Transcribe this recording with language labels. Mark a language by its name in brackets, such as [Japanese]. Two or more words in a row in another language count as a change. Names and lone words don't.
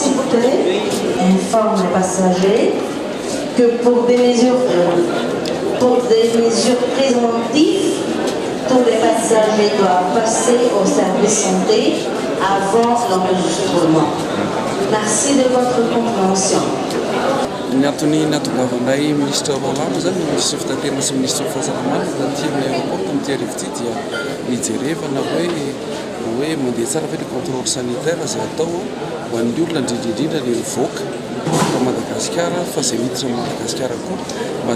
[French] sûreté informe les passagers que pour des mesures préventives, tous les passagers doivent passer au service santé avant l'enregistrement. Merci de votre compréhension. [Malagasy] Ny antony natongavandray ministre Malamo zany ministre fitaterana sy ministre fahasalamana taty amin'ny aéroport tamin'ity arivo ity dia nijerevana hoe mandeha tsara ve le [French] contrôle sanitaire [Malagasy] zay atao ho an'ny olona indrindrindrindra le mivoaka fa Madagasikara fa zay miditra Madagasikara koa mba